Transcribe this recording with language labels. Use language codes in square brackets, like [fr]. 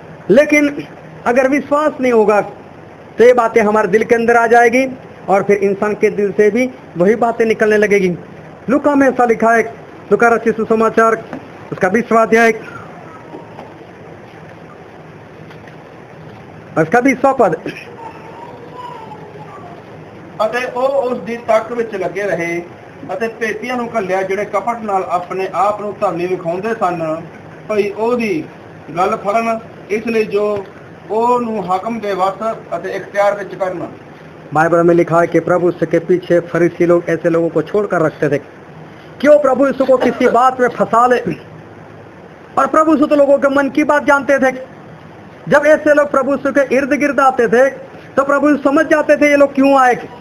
[hi] लेकिन अगर विश्वास नहीं होगा तो ये बातें हमारे दिल के अंदर आ जाएगी और फिर इंसान के दिल से भी वही बातें निकलने लगेगी। लूका में ऐसा लिखा है, लूका रचित सुसमाचार उसका 20वां अध्याय उसका 20वां पद। [pa] ਅਤੇ ਉਹ ਉਸ ਦੀ ਤੱਕ ਵਿੱਚ ਲੱਗੇ ਰਹੇ ਅਤੇ ਭੇਤੀਆਂ ਨੂੰ ਘੱਲਿਆ ਜਿਹੜੇ ਕਪਟ ਨਾਲ ਆਪਣੇ ਆਪ ਨੂੰ ਧਰਨੀ ਵਿਖਾਉਂਦੇ ਸਨ ਭਈ ਉਹਦੀ ਗੱਲ ਫੜਨ, ਇਸ ਲਈ ਜੋ ਉਹਨੂੰ ਹਾਕਮ ਦੇ ਵਸ ਅਤੇ ਇਖਤਿਆਰ ਵਿੱਚ ਕਰਨ। [hi] बाइबल में लिखा है कि प्रभु यीशु के पीछे फरीसी लोग ऐसे लोगों को छोड़कर रखते थे क्यों प्रभु यीशु को किसी बात में फंसा ले। और प्रभु यीशु तो लोगों के मन की बात जानते थे। जब ऐसे लोग प्रभु यीशु के इर्द गिर्द आते थे तो प्रभु यीशु समझ जाते थे ये लोग क्यों आए।